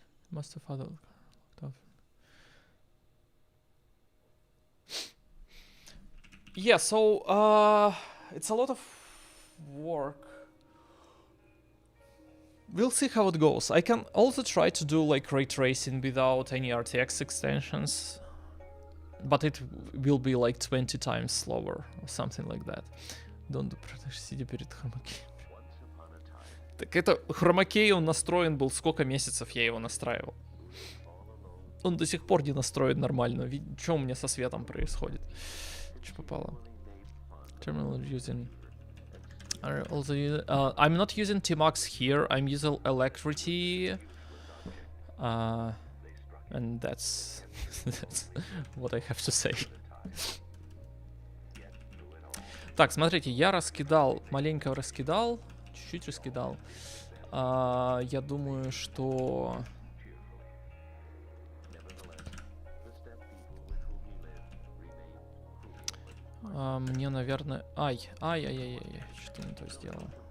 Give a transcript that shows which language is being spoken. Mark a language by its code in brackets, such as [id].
[en] Must have had yeah, so it's a lot of work. We'll see how it goes. I can also try to do like ray tracing without any RTX extensions, but it will be like 20 times slower or something like that. Don't do [ru] продаж, сидя перед хромакеем. Так это хромакей, он настроен был, сколько месяцев я его настраивал. Он до сих пор не настроен нормально. Что у меня со светом происходит? Что попало? [en] Terminal using... I'm not using Tmax here, I'm using Electricity, and that's what I have to say. [ru] Так, смотрите, я раскидал, маленько раскидал, чуть-чуть раскидал. Я думаю, что... Мне, наверное... Ай-яй-яй-яй, что-то не то сделал.